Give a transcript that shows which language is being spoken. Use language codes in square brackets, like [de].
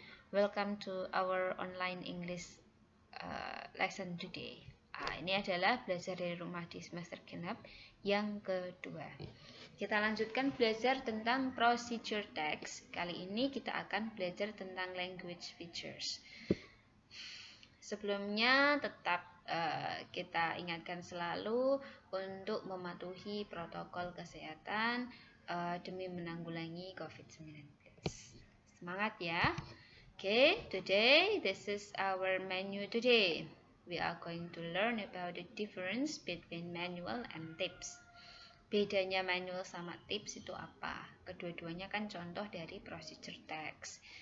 [en] Welcome to our online English lesson today. [id] Ini adalah belajar dari rumah di semester genap yang kedua. Kita lanjutkan belajar tentang procedure text. Kali ini kita akan belajar tentang language features. Sebelumnya tetap kita ingatkan selalu untuk mematuhi protokol kesehatan demi menanggulangi COVID-19. Semangat ya. [en] Okay, today this is our menu today. We are going to learn about the difference between manual and tips. [id] Bedanya manual sama tips itu apa? Kedua-duanya kan contoh dari procedure text.